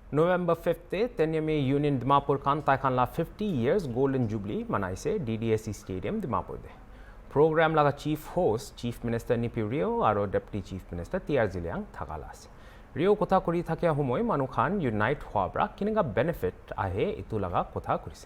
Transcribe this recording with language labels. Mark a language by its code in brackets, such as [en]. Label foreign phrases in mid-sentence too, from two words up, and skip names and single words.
[nag] November 5th Tenyimi Union Dimapur Kantai Khanla 50 years Golden Jubilee manaise DDSE Stadium Dimapur de. Program laga [en] chief host Chief Minister [nag] Nipi Rio aro [en] Deputy Chief Minister [nag] TR Ziliang thakala ase. Rio kotha kori thakia homoy manu khan unite hoa bra kinega benefit ahe itu laga kotha korise.